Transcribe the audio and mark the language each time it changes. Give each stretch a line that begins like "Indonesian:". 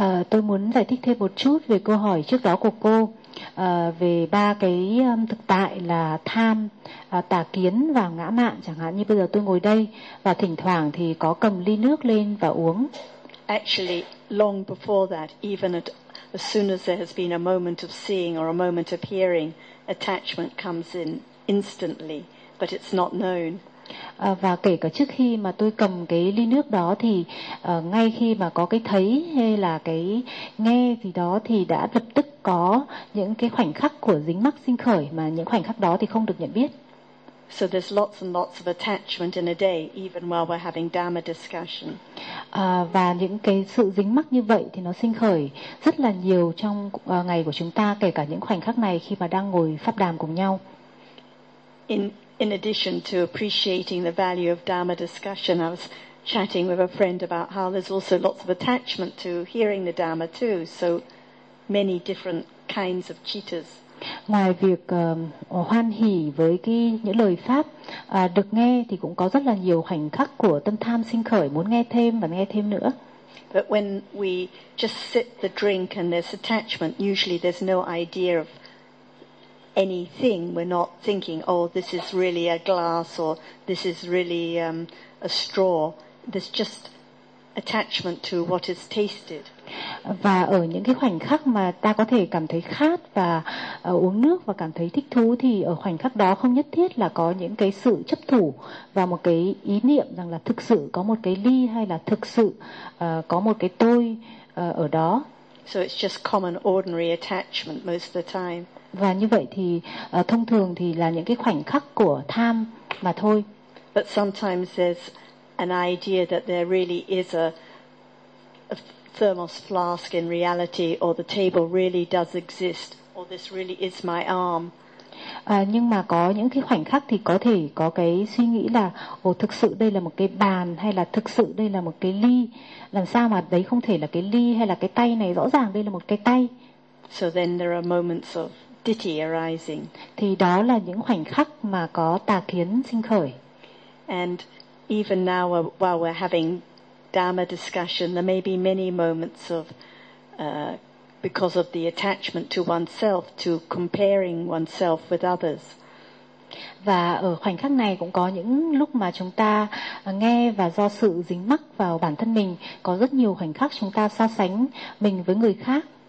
Vietnamese: Tôi muốn giải thích thêm một chút về câu hỏi trước đó của cô về ba cái thực tại là tham, tà kiến và ngã mạn. Chẳng hạn như bây giờ tôi ngồi đây và thỉnh thoảng thì có cầm ly nước lên và uống.
English: Actually, long before that, even at as soon as there has been a moment of seeing or a moment of hearing, attachment comes in instantly, but it's not known.
Vietnamese: Và kể cả trước khi mà tôi cầm cái ly nước đó thì ngay khi mà có cái thấy hay là cái nghe gì đó thì đã lập tức có những cái khoảnh khắc của dính mắc sinh khởi, mà những khoảnh khắc đó thì không được nhận biết.
English: So there's lots and lots of attachment in a day, even while we're having Dharma discussion.
Vietnamese: Và những cái sự dính mắc như vậy thì nó sinh khởi rất là nhiều trong ngày của chúng ta, kể cả những khoảnh khắc này khi mà đang ngồi pháp đàm cùng nhau.
English: In addition to appreciating the value of Dharma discussion, I was chatting with a friend about how there's also lots of attachment to hearing the Dharma too. So many different kinds of cittas.
Vietnamese: Ngoài việc hoan hỷ với cái những lời pháp được nghe thì cũng có rất là nhiều khoảnh khắc của tâm tham sinh khởi muốn nghe thêm và nghe thêm nữa.
English: But when we just sip the drink and there's attachment, usually there's no idea of anything. We're not thinking, oh, this is really a glass or this is really a straw. There's just attachment to what is tasted.
Vietnamese: Và ở những cái khoảnh khắc mà ta có thể cảm thấy khát và uống nước và cảm thấy thích thú, thì ở khoảnh khắc đó không nhất thiết là có những cái sự chấp thủ và một cái ý niệm rằng là thực sự có một cái ly hay là thực sự có một cái tôi ở đó.
English: So it's just common ordinary attachment most of the time.
Vietnamese: Và như vậy thì thông thường thì là những cái khoảnh khắc của tham mà thôi.
English: But sometimes there's an idea that there really is a thermos flask in reality, or the table really does exist, or this really is my arm.
Vietnamese: Nhưng mà có những cái khoảnh khắc thì có thể có cái suy nghĩ là ồ, thực sự đây là một cái bàn, hay là thực sự đây là một cái ly. Làm sao mà đấy không thể là cái ly hay là cái tay này, rõ ràng đây là một cái tay.
English: So then there are moments of ditty arising.
Vietnamese: Thì đó là những khoảnh khắc mà có tà kiến sinh khởi.
English: And even now while we're having Dharma discussion, there may be many moments of because of the attachment to oneself, to comparing oneself with others.
Vietnamese: Và ở khoảnh khắc này cũng có những lúc mà chúng ta nghe và do sự dính mắc vào bản thân mình, có rất nhiều khoảnh khắc chúng ta so sánh mình với người khác.